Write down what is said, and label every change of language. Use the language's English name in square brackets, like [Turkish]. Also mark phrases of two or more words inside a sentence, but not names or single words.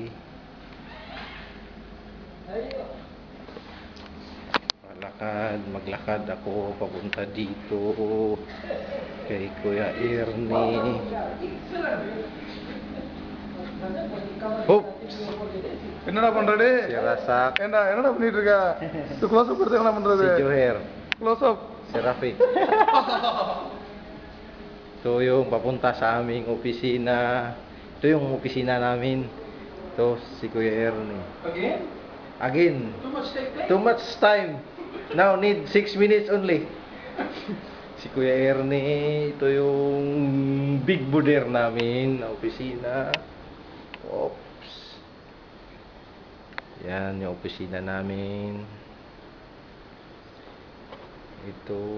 [Filipino] Maglakad ako papunta dito kay Kuya Ernie. Oops! [Tamil] என்னடா பண்றது [Filipino] Si Rasak, [Tamil] என்னடா பண்ணிட்டு இருக்க இது [English] close up [Tamil] எடுத்து என்ன பண்றது [Filipino] si Joher, [English] close up [Filipino] si Rafiq. Ito yung papunta sa aming opisina. Ito yung opisina namin. Ito si Kuya Ernie. [English] Again. Too much time. Now need 6 minutes only. [Filipino] Si Kuya Ernie, ito yung [English] big border [Filipino] namin na opisina. Oops. Yan yung opisina namin. Ito.